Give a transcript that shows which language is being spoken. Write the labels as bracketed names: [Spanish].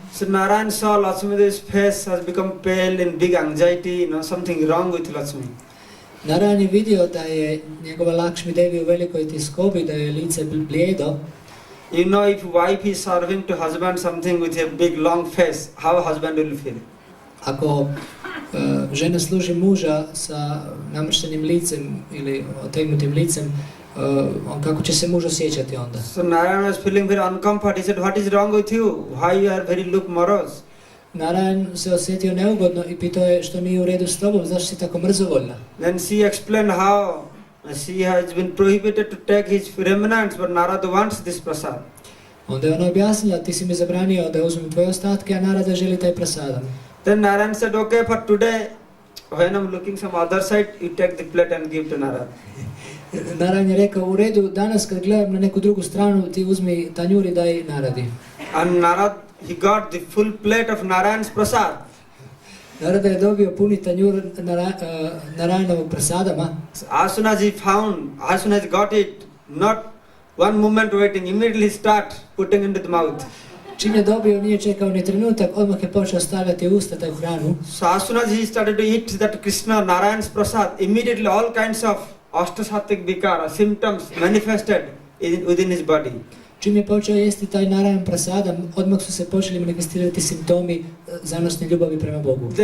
[English] So Narayan saw Lakshmi Devi's face has become pale in big anxiety, something wrong with Lakshmi. [Croatian] Narayan je vidio da je njegova Lakšmi Devi u velikoj tiskobi, da je lice blijedo. [English] You know, if wife is serving to husband something with a big long face, how husband will feel? [Croatian] Ako žena služi muža sa namrštenim licem ili otegnutim licem, kako će se muž osjećati onda? [English] So Narayan was feeling very uncomfortable. He said, what is wrong with you? Why you are very look morose? [Croatian] Narayan se osjetio neugodno i pitao je što nije u redu s tobom, zašto si tako mrzovoljna? [English] Then she explained how she has been prohibited to take his remnants, but Narada wants this prasad. [Croatian] Onda je ona objasnila, ti si mi zabranio da uzmem tvoje ostatke, a Narada želi taj prasadam. [English] Then Narayan said, okay, for today, when I'm looking some other side, you take the plate and give to Narada. [Croatian] Narayan je rekao, u redu, danas kad gledam na neku drugu stranu, ti uzmi tanjur i daj Naradi. [English] And Narad, he got the full plate of Narayan's prasad. [Croatian] Narada je dobio puni tanjur Narayanovog prasadama. [English] As soon as he got it, not one moment waiting, immediately start putting into the mouth. [Croatian] Čim je dobio, nije čekao ni trenutak, odmah je počeo stavljati u usta taj hranu. [English] So as soon as he started to eat that Krishna Narayan's prasad, immediately all kinds of ashtasattvic vikara, symptoms manifested within his body. [Croatian] Čim je počeo jesti taj Narayan prasadam, odmah su se počeli manifestirati simptomi zanosne ljubavi prema Bogu.